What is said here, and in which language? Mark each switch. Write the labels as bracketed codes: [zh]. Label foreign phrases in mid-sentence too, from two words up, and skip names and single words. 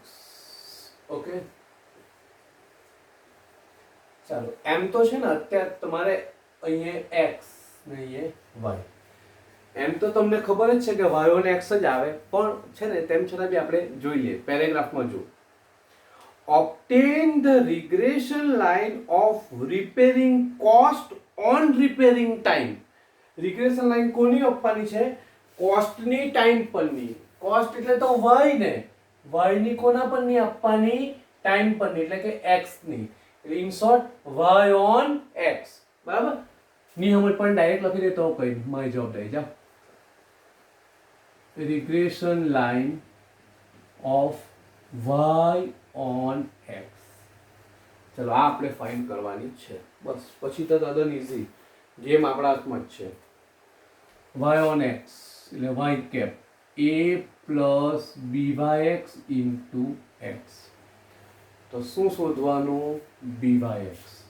[gu] ઓકે, ચાલો, એમ તો છે ને અત્યારે તમારે અહીંયા x ને અહીંયા y. એમ તો તમને ખબર જ છે કે [en] y on x [gu] જ આવે, પણ છે ને તેમ છતાં બી આપણે જોઈ લઈએ. પેરેગ્રાફમાં જો, [en] obtain the regression line of repairing cost on repairing time. regression line [gu] કોની આપવાની છે? કોસ્ટની ટાઈમ પરની. કોસ્ટ એટલે તો y ને, y ની કોના પરની આપવાની? ટાઈમ પરની, એટલે કે x ની. [en] in short y on x. [gu] બરાબર? ની સમજ પણ ડાયરેક્ટ લખી દે તો કઈ મારી જવાબદારી. જાઓ, [en] regression line of y on x. [gu] ચલો આ આપણે ફાઇન્ડ કરવાની છે. બસ પછી તો તદ્દન ઈઝી, ગેમ આપણા હાથમાં જ છે. [en] y on x એટલે y cap a plus byx into x. [gu] તો શું શોધવાનું? byx.